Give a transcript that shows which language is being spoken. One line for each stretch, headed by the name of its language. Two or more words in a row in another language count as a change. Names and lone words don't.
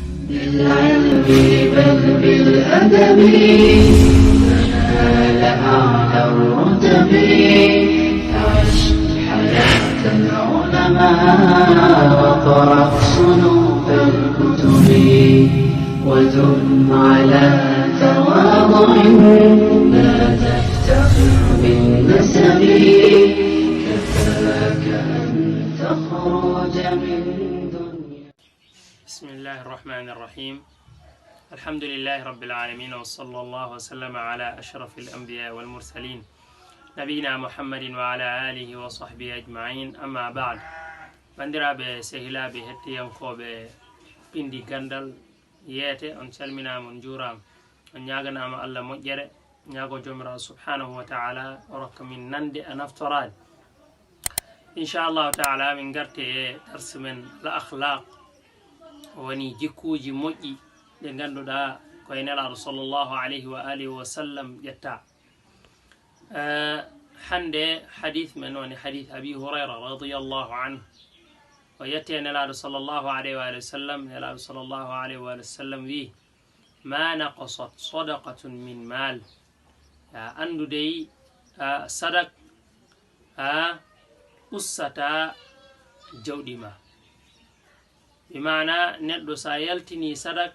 Arabic: بالعلم بل بالأدب تنال أعلى الرتب عش حياة العلماء وقرأ صنوف الكتب ودم على تواضع لا تفتخر بالنسب كفاك أن تخرج من دنيا. بسم الله الرحمن الرحيم. الحمد لله رب العالمين وصلى الله وسلم على أشرف الأنبياء والمرسلين نبينا محمد وعلى آله وصحبه أجمعين. أما بعد
Fula: banndiraaɓe sehilaaɓe hettiyankoɓe pindi gandal yeete on calminama on juurama on ñaganama Allah moƴƴere ñaago jomirawo
Arabic: سبحانه وتعالى
Fula: o rokka min nande a naftorade
Arabic: إن شاء الله تعالى
Fula: min garte e darse men
Arabic: الأخلاق
Fula: woni jikkuji moƴƴi ɗe ganduɗa koye nelaɗo
Arabic: صلى الله عليه وعلى آله وسلم
Fula: ƴetta. hande hadith men woni hadith abi hurayra
Arabic: رضي الله عنه
Fula: o yette nelaɗo
Arabic: صلى الله عليه وعلى آله وسلم.
Fula: nelaɗo
Arabic: صلى الله عليه وعلى آله وسلم
Fula: wi
Arabic: ما نقصت صدقة من مال.
Fula: andudey sadak ussata jawɗima, bimana neɗɗo sa yaltini sadak